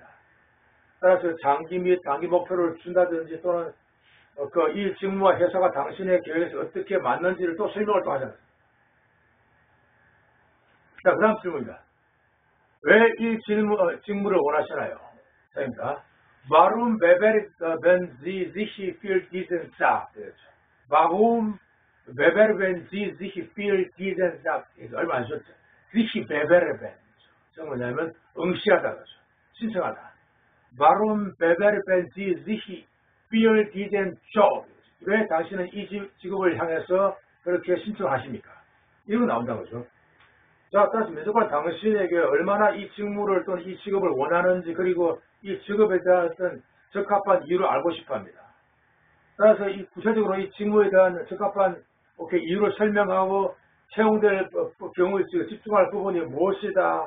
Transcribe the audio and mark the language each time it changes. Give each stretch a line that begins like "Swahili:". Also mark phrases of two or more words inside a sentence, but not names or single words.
Korean: 따라서 장기 및 단기 목표를 준다든지 또는 이 직무와 회사가 당신의 계획에서 어떻게 맞는지를 또 설명을 또 하잖아요. 자, 그 다음 질문입니다. 왜 이 직무를 원하시나요? 자입니다.
German: Warum bewerben Sie sich für diesen Job? Warum bewerben Sie sich für diesen Job?
Korean: 얼마 안 좋죠?
German: sich bewerben.
Korean: 저 뭐냐면 응시하다 그죠. 신청하다.
German: Warum bewerben Sie sich für diesen Job?
Korean: 왜 당신은 이 직업을 향해서 그렇게 신청하십니까? 이거 나온다는 거죠. 자, 따라서 면접관 당신에게 얼마나 이 직무를 또는 이 직업을 원하는지 그리고 이 직업에 대한 어떤 적합한 이유를 알고 싶어 합니다. 따라서 이 구체적으로 이 직무에 대한 적합한 이유를 설명하고 채용될 경우에 집중할 부분이 무엇이다.